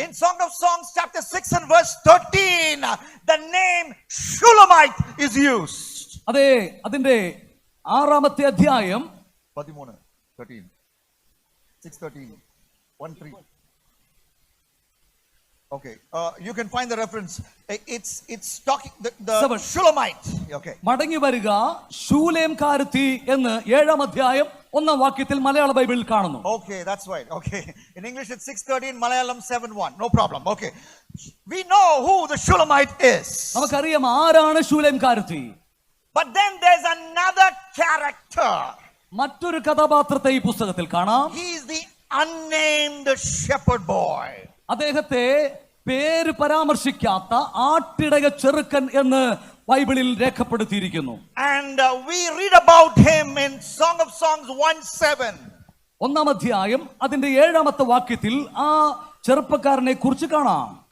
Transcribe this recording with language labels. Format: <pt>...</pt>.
<en>In Song of Songs chapter 6 and verse 13, the name Shulamite is used.</en> <ml>അതെ, അതിന്റെ 6-ാമത്തെ അധ്യായം 13 6:13 1:3.</ml> <en>Okay, you can find the reference. It's talking the Shulamite. Okay.</en> <ml>മടങ്ങി വരിക ശൂലേംകാരത്തി എന്ന് 7-ാം അധ്യായം 1-ാം വാക്യത്തിൽ മലയാള ബൈബിളിൽ കാണുന്നു.</ml> <en>Okay, that's right. Okay. In English it's 6:13, Malayalam 7:1. No problem. Okay. We know who the Shulamite is.</en> <ml>നമുക്കറിയാം ആരാണ് ശൂലേംകാരത്തി.</ml> <en>But then there's another character.</en> <ml>മറ്റൊരു കഥാപാത്രത്തെ ഈ പുസ്തകത്തിൽ കാണാം.</ml> <en>He is the unnamed shepherd boy.</en> <ml>അദ്ദേഹത്തെ പേര് പരാമർശിക്കാത്ത ആട്ടിടയ ചെറുക്കൻ എന്ന് ബൈബിളിൽ രേഖപ്പെടുത്തിയിരിക്കുന്നു.</ml> <en>And we read about him in Song of Songs 1:7.</en> <ml>1-ാം അധ്യായം അതിന്റെ 7-ാമത്തെ വാക്യത്തിൽ ആ ചെറുപ്പക്കാരനെ കുറിച്ച് കാണാം.</ml>